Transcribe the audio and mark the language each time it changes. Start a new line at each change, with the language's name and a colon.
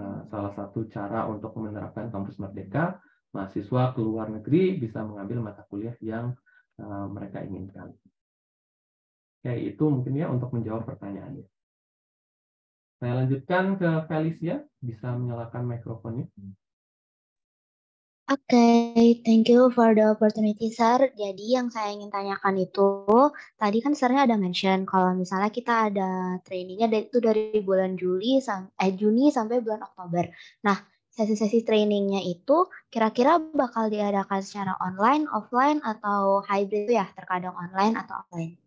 Indonesian: Salah satu cara untuk menerapkan kampus merdeka, mahasiswa ke luar negeri bisa mengambil mata kuliah yang mereka inginkan. Ya, itu mungkin ya untuk menjawab pertanyaannya. Saya lanjutkan ke Felicia, bisa menyalakan mikrofonnya.
English: Oke, thank you for the opportunity, Sir.
Indonesian: Jadi yang saya ingin tanyakan itu, tadi kan Sirnya ada mention kalau misalnya kita ada trainingnya itu dari bulan Juni sampai bulan Oktober. Nah, sesi-sesi trainingnya itu kira-kira bakal diadakan secara online, offline, atau hybrid ya, terkadang online atau offline.